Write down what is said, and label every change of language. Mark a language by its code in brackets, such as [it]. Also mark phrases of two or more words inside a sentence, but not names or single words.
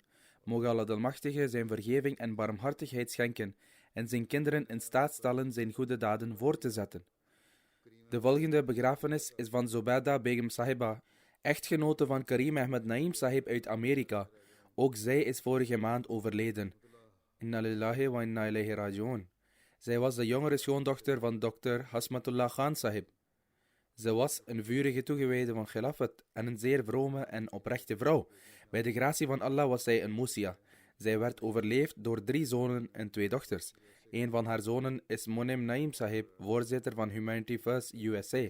[nl] Mogen Allah de Almachtige zijn vergeving en barmhartigheid schenken en zijn kinderen in staat stellen zijn goede daden voor te zetten. De volgende begrafenis is van Zubaida Begum Sahiba, echtgenote van Karim Ahmed Naim Sahib uit Amerika. Ook zij is vorige maand overleden. [ar] إنا لله وإنا إليه راجعون. [nl] Zij was de jongere schoondochter van Dr. Hasmatullah Khan Sahib. Ze was een vurige toegewijde van Khilafat en een zeer vrome en oprechte vrouw. Bij de gratie van Allah was zij een Musia. Zij werd overleefd door 3 zonen en 2 dochters. Een van haar zonen is Monim Naim Sahib, voorzitter van Humanity First USA.